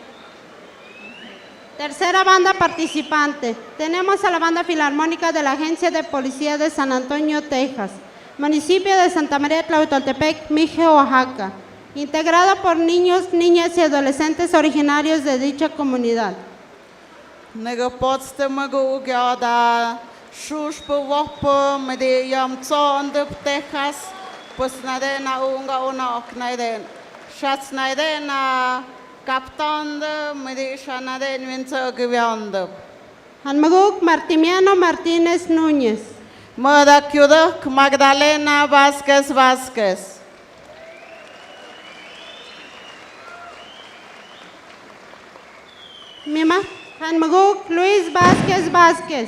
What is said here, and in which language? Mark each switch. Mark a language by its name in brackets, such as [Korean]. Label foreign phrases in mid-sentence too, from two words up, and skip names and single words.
[Spanish] Tercera banda participante. Tenemos a la Banda Filarmónica de la Agencia de Policía de San Antonio, Texas, municipio de Santa María Tlahuitoltepec, Mije, Oaxaca, integrada por niños, niñas y adolescentes originarios de dicha comunidad. [Tlahuitoltepec Mixe] Negopotste maguk yoda shushpo wopo midi yom tsonde Texas. Pues nade na unga unok naiden. Shats naiden na kaptonde midi shanaden winzo gewionde. Hanmaguk Martimiano Martínez Núñez. Modakiudok Magdalena Vázquez Vázquez. Mima Hanmaguk Luis Vázquez Vázquez.